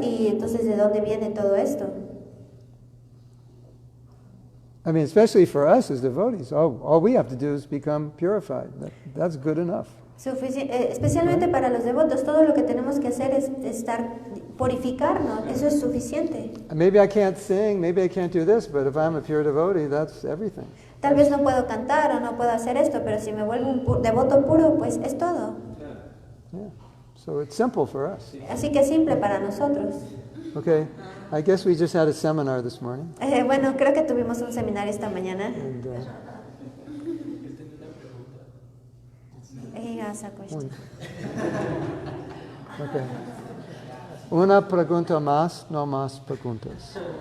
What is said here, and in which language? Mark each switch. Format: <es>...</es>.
<es>Y entonces, ¿de dónde viene todo esto?</es> <en>I mean, especially for us as devotees, all we have to do is become purified. That's good enough.</en> <es>Especialmente para los devotos, todo lo que tenemos que hacer es purificarnos, eso es suficiente.</es> <en>Maybe I can't sing, maybe I can't do this, but if I'm a pure devotee, that's everything.</en> <es>Tal vez no puedo cantar o no puedo hacer esto, pero si me vuelvo un devoto puro, pues es todo.</es> <en>Yeah. So it's simple for us.</en> <es>Así que es simple para nosotros.</es> <en>Okay, I guess we just had a seminar this morning.</en> <es>Bueno, creo que tuvimos un seminario esta mañana.</es> <en>And, He asked a question. okay.</en> <es>Una pregunta más, no más preguntas.</es>